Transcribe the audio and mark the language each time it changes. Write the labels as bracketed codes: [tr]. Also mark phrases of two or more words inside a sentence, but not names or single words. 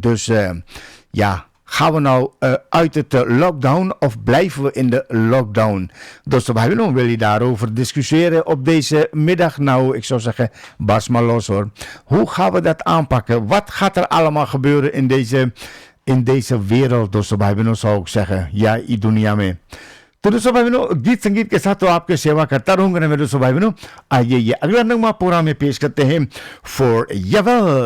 [nl] Dus ja, gaan we nou uit het lockdown of blijven we in de lockdown? Dus dan wil je daarover discussiëren op deze middag. Nou, ik zou zeggen, bars maar los hoor. Hoe gaan we dat aanpakken? Wat gaat er allemaal gebeuren in deze wereld? Dus dan zou ik zeggen, ja, ik doe niet aan mee. [hi] तो दोस्तों भाई बहनों गीत संगीत के साथ तो आपके सेवा करता रहूंगा ना मेरे दोस्तों भाई बहनों. आइए ये अगला नगमा पूरा में पेश करते हैं फॉर यवल.